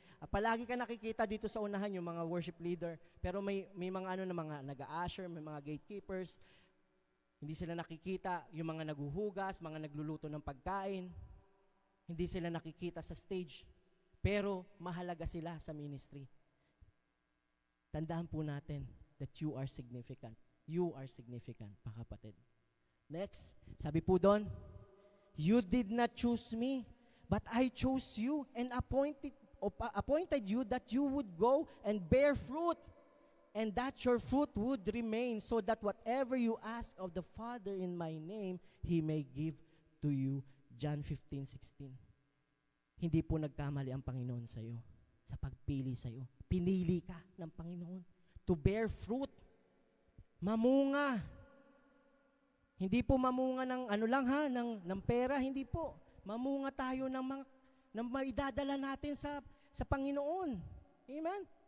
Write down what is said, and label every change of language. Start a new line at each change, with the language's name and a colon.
Filipino: Palagi ka nakikita dito sa unahan yung mga worship leader, pero may mga ano na mga nag-a-usher, may mga gatekeepers, hindi sila nakikita, yung mga naguhugas, mga nagluluto ng pagkain, hindi sila nakikita sa stage, pero mahalaga sila sa ministry. Tandaan po natin
English: that you are significant. You are significant,
Filipino: mga kapatid.
English: Next, sabi po doon, you did not choose me, but I chose you and appointed you that you would go and bear fruit, and that your fruit would remain, so that whatever you ask of the Father in my name, He may give to you. John 15:16.
Filipino: Hindi po nagkamali ang Panginoon sa iyo sa pagpili sa iyo. Pinili ka ng Panginoon
English: to bear fruit.
Filipino: Mamunga. Hindi po mamunga ng ano lang ha, ng pera, hindi po. Mamunga tayo ng maidadala natin sa Panginoon. Amen?